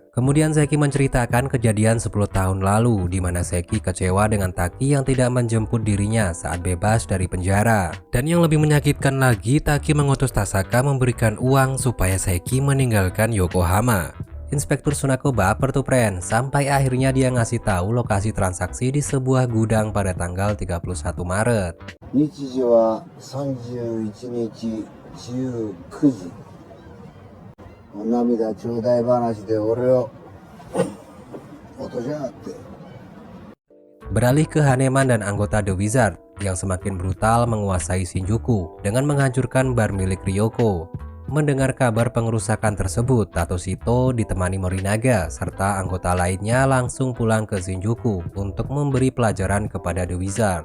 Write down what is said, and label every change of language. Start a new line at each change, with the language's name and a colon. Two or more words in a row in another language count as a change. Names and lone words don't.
Indonesian: Kemudian Seki menceritakan kejadian 10 tahun lalu di mana Seki kecewa dengan Taki yang tidak menjemput dirinya saat bebas dari penjara. Dan yang lebih menyakitkan lagi, Taki mengutus Tasaka memberikan uang supaya Seki meninggalkan Yokohama. Inspektur Tsunako baper tuh pren, sampai akhirnya dia ngasih tahu lokasi transaksi di sebuah gudang pada tanggal 31 Maret.
Japanese: 日時は31日19時。涙ちょうだい話で俺を落としやがって。
Indonesian: Beralih ke Haneman dan anggota The Wizard yang semakin brutal menguasai Shinjuku dengan menghancurkan bar milik Ryoko. Mendengar kabar pengerusakan tersebut, Tatoshito ditemani Morinaga serta anggota lainnya langsung pulang ke Shinjuku untuk memberi pelajaran kepada The Wizard.